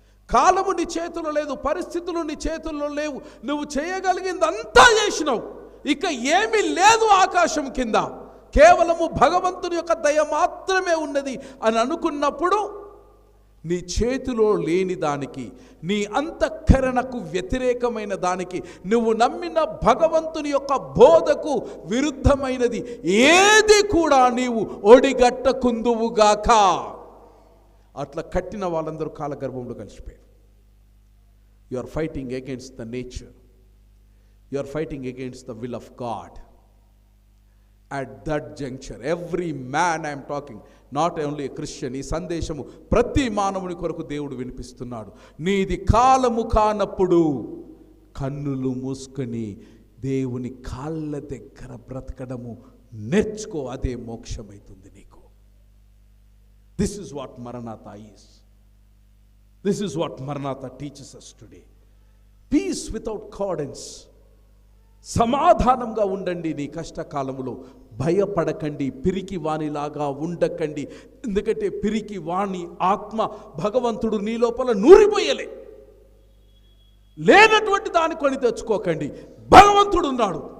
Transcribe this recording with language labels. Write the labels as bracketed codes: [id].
[te] కాలము నీ చేతుల్లో లేదు, పరిస్థితులు నీ చేతుల్లో లేవు, నువ్వు చేయగలిగిందంతా చేసినావు, ఇక ఏమీ లేదు ఆకాశం కింద, కేవలము భగవంతుని యొక్క దయ మాత్రమే ఉన్నది అని అనుకున్నప్పుడు నీ చేతిలో లేని దానికి, నీ అంతఃకరణకు వ్యతిరేకమైన దానికి, నువ్వు నమ్మిన భగవంతుని యొక్క బోధకు విరుద్ధమైనది ఏది కూడా నీవు ఒడిగట్టకుందువుగాక. అట్లా కట్టిన వాళ్ళందరూ కాలగర్భంలో కలిసిపోయారు. [en] You are fighting against the nature, you are fighting against the will of God. At that juncture, every man I am talking, not only a Christian, [te] ఈ సందేశము ప్రతి మానవుని కొరకు దేవుడు వినిపిస్తున్నాడు. నీది కాలము కానప్పుడు కన్నులు మూసుకొని దేవుని కాళ్ళ దగ్గర బ్రతకడము నేర్చుకో, అదే మోక్షమైతుంది నీకు. [en] This is what Maranatha is. This is what Maranatha teaches us today. Peace without accordance. [te] సమాధానంగా ఉండండి నీ కష్టకాలములో, భయపడకండి, పిరికి వాణిలాగా ఉండకండి. ఎందుకంటే పిరికి వాణి ఆత్మ భగవంతుడు నీ లోపల నూరిపోయలే. లేనటువంటి దాన్ని కొని తెచ్చుకోకండి. భగవంతుడు ఉన్నాడు.